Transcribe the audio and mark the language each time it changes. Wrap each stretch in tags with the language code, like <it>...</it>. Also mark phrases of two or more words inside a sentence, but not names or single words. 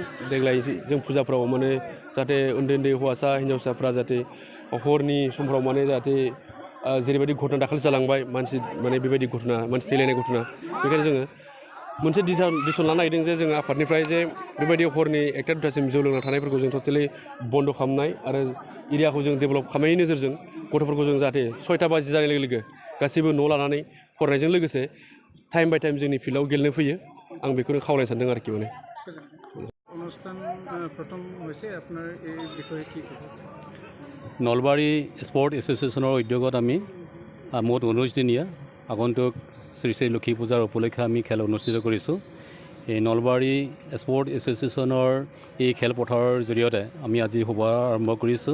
<brx>देग्लाय जों फुजाफ्राव माने जाहाथे उन्दै उन्दै हौवासा हिन्जावसाफ्रा जाहाथे हरनि समफ्राव माने जाहाथे जेरैबायदि घटना दाखालि जालांबाय, मानसि माने बेबायदि घटना, मानसि थैलायनाय घटना, बेखायनो जोङो मोनसे डिसिसन लानो नागिरदों जे जोङो आफादनिफ्राय जे बेबायदि हरनि 1टा 2टासिम जौ लोंना थानायफोरखौ जों टटेलि बन्द' खालामनाय, आरो एरियाखौ जों डेभेलप खालामनायनि नोजोरजों गथ'फोरखौ जों जाहाथे 6टा बाजि जानाय लोगो लोगो गासैबो न' लानानै फरायनायजों लोगोसे</brx> <en>time by time</en> <brx>जोंनि फिल्डआव गेलेनो फैयो। आं बेखौनो खावलायनो सानदों आरोखि माने।</brx> <as>নলবাৰী স্পৰ্ট এছ'চিয়েশ্যনৰ উদ্যোগত আমি মুঠ 19 দিনীয়া আগন্তুক শ্ৰী শ্ৰী লক্ষী পূজাৰ উপলক্ষে আমি খেল অনুষ্ঠিত কৰিছোঁ। এই নলবাৰী স্পৰ্ট এছ'চিয়েশ্যনৰ এই খেলপথাৰৰ জৰিয়তে আমি আজি শুভাৰম্ভ আৰম্ভ কৰিছোঁ।</as>